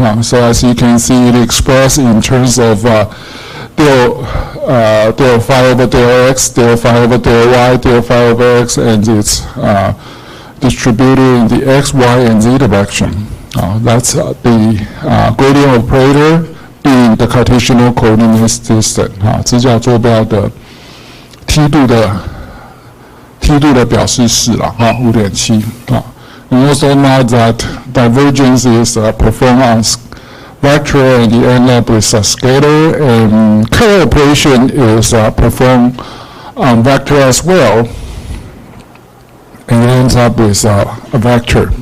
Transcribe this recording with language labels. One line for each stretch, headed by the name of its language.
English: So as you can see, it expressed in terms of del phi over del x, del phi over del y, del phi over x, and it's distributed in the x, y, and z direction. That's the gradient operator in the Cartesian coordinate system.
Chinese: 直角坐标的梯度的表示式啦，5.7。
English: We also know that divergence is performed on vector and you end up with a scalar, and curl operation is performed on vector as well, and it ends up with a vector.